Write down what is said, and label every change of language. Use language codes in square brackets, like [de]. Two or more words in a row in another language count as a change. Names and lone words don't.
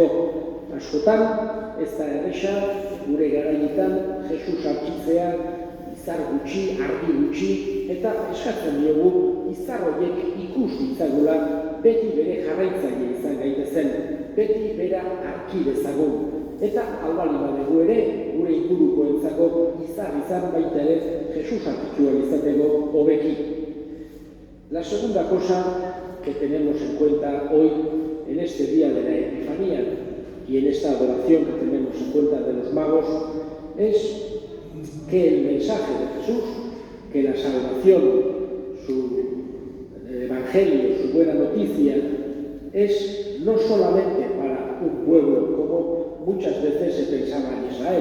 [eu] Askotan, ez da erresa, gure garaietan, Jesus arkitzea, izar gutxi, argi gutxi, eta eskatzen diogu izar horiek ikus ditzagula beti bere jarraitzaile izan gaitezen, beti bera arki dezagun. Eta albali badegu ere, gure ingurukoentzako izan baita ere Jesus arkitzua izateko hobeki. [es] La segunda cosa que tenemos en cuenta hoy en este día de la Epifanía y en esta adoración que tenemos en cuenta de los magos es que el mensaje de Jesús, que la salvación, su evangelio, su buena noticia, es no solamente para un pueblo, como muchas veces se pensaba en Israel.